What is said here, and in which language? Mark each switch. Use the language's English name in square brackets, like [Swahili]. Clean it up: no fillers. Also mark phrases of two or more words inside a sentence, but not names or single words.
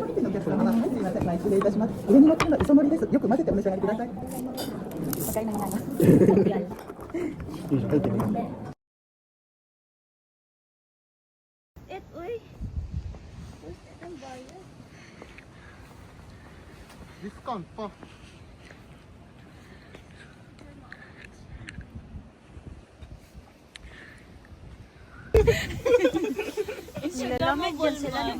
[Japanese] お客様、はい、すみません、前失礼いたします。上に乗ってるのは磯のりです。よく混ぜてお召し上がりください。 [Filipino] Pagkain ng nanay. Uy. Ang bayad. Discount pa. Nilalamig yan sila.